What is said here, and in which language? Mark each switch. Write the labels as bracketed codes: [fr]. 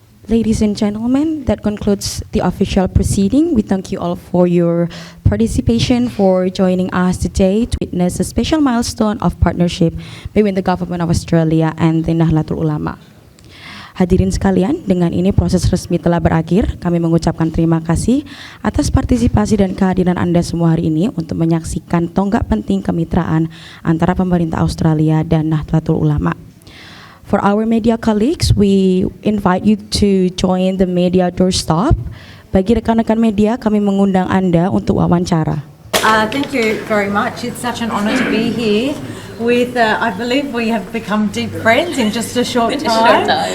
[en] Ladies and gentlemen, that concludes the official proceeding. We thank you all for your participation, for joining us today to witness a special milestone of partnership between the government of Australia and the Nahdlatul Ulama. [id] Hadirin sekalian, dengan ini proses resmi telah berakhir. Kami mengucapkan terima kasih atas partisipasi dan kehadiran Anda semua hari ini untuk menyaksikan tonggak penting kemitraan antara pemerintah Australia dan Nahdlatul Ulama. [en] For our media colleagues, we invite you to join the media doorstop. [id] Bagi rekan-rekan media, kami mengundang Anda untuk wawancara. [en] Thank you very much. It's such an honour to be here with, I believe we have become deep friends in just a short time.